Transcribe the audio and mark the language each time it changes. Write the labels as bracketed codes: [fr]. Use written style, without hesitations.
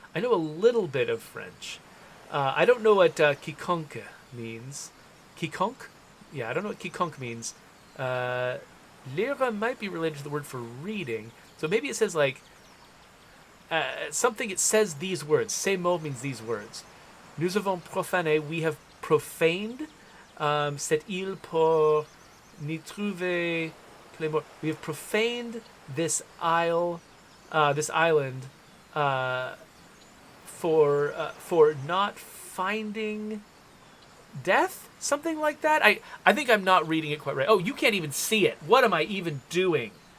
[en] I know a little bit of French. I don't know what quiconque means. Quiconque? Yeah, I don't know what quiconque means. Lire might be related to the word for reading. So maybe it says something, it says these words. [fr] Ces mots [en] means these words. [fr] Nous avons profané, [en] we have profaned [fr] cette île pour n'y trouver les morts. [en] We have profaned this isle, this island, for not finding death, something like that. I think I'm not reading it quite right. Oh, you can't even see it. What am I even doing?